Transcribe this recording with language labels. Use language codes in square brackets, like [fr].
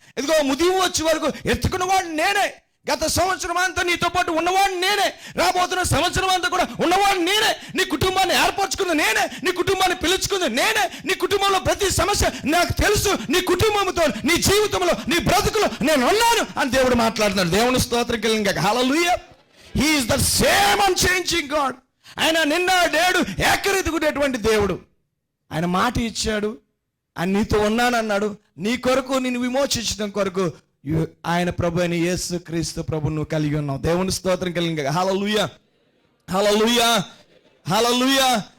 [te] ఇదిగో ముదిము వచ్చే వరకు ఎత్తుకున్నవాడు నేనే. గత సంవత్సరం అంతా నీతో పాటు ఉన్నవాడు నేనే. రాబోతున్న సంవత్సరం అంతా కూడా ఉన్నవాడు నేనే. నీ కుటుంబాన్ని ఏర్పరచుకుంది నేనే. నీ కుటుంబాన్ని పిలుచుకుంది నేనే. నీ కుటుంబంలో ప్రతి సమస్య నాకు తెలుసు. నీ కుటుంబంతో, నీ జీవితంలో, నీ బ్రతుకులో నేను ఉన్నాను అని దేవుడు మాట్లాడుతున్నాడు. దేవుని స్తోత్రం కలిగిన హల్లెలూయా. [en] He is the same unchanging God. [te] ఆయన నిన్న నేడు ఏకరీతిగునేటువంటి దేవుడు. ఆయన మాట ఇచ్చాడు, ఆయన నీతో ఉన్నానన్నాడు. నీ కొరకు నిన్ను విమోచించడం కొరకు ఆయన ప్రభు అయిన యేసు క్రీస్తు ప్రభు నువ్వు కలిగి ఉన్నావు. దేవుని స్తోత్రం కలిగిన హల్లెలూయా, హల్లెలూయా, హల్లెలూయా.